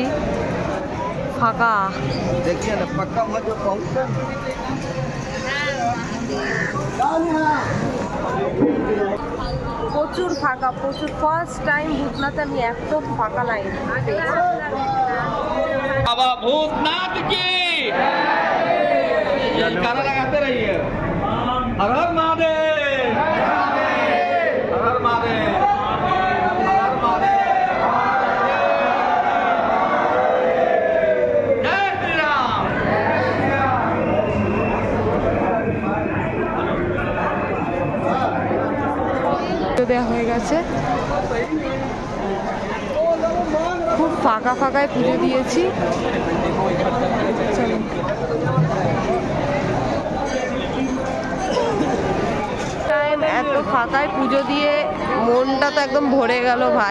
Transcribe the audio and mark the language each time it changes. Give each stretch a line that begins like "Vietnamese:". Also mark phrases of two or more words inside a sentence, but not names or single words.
Bangla: ফাঁকা প্রচুর ফাঁকা, প্রচুর।
English: first time
Bangla: ভূতনাথে আমি এত ফাঁকা লাইন পেয়েছি।
Hindi: বাবা ভূতনাথ কি गाना लगाते रहिए। हर हर महादेव, हर हर महादेव, हर हर महादेव, जय श्री राम।
Bangla: দেওয়া হয়ে গেছে, খুব ফাঁকায় পুজো দিয়েছি। এত ফাঁকায় পুজো দিয়ে মনটা তো একদম ভরে গেল ভাই।